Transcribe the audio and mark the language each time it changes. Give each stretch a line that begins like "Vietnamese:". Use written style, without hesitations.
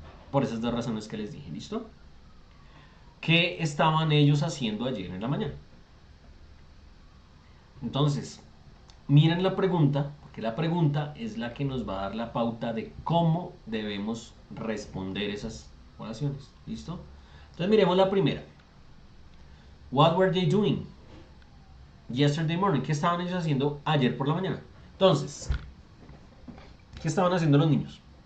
Spanish: Por esas dos razones que les dije, ¿listo? ¿Qué estaban ellos haciendo ayer en la mañana? Entonces, miren la pregunta, porque la pregunta es la que nos va a dar la pauta de cómo debemos responder esas oraciones. ¿Listo? Entonces miremos la primera.
English: What were they doing yesterday morning?
Spanish: ¿Qué estaban ellos haciendo ayer por la mañana? Entonces, ¿qué estaban haciendo los niños?